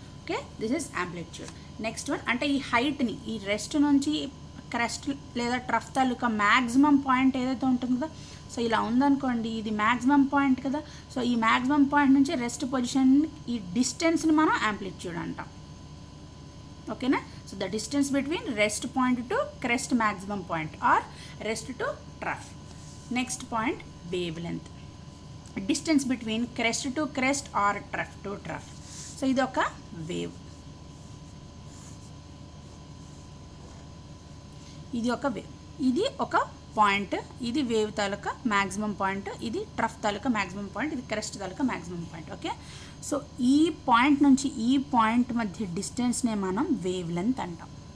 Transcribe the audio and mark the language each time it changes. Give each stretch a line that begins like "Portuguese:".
Telugu: Okay,
English: This is amplitude.
Telugu: Next one అంటే ఈ హైట్ని, ఈ రెస్ట్ నుంచి క్రెస్ట్ లేదా ట్రఫ్ తాలూకా మ్యాక్సిమం పాయింట్ ఏదైతే ఉంటుందో, సో ఇలా ఉందనుకోండి, ఇది మ్యాక్సిమం పాయింట్ కదా. సో ఈ మ్యాక్సిమం పాయింట్ నుంచి రెస్ట్ పొజిషన్, ఈ డిస్టెన్స్ని మనం యాంప్లిట్యూడ్ అంటాం, ఓకేనా.
English: So the distance between rest point to crest maximum point or rest to trough. Next point, wavelength. Distance between crest to crest or trough to trough.
Telugu: So ఇది ఒక wave, ఇది ఒక wave, ఇది ఒక పాయింట్, ఇది wave తాలూకా maximum point, ఇది trough తాలూకా maximum point, ఇది crest తాలూకా maximum point. Okay, so ఈ పాయింట్ నుంచి ఈ పాయింట్ మధ్య డిస్టెన్స్నే మనం వేవ్ లెంత్ అంటాం.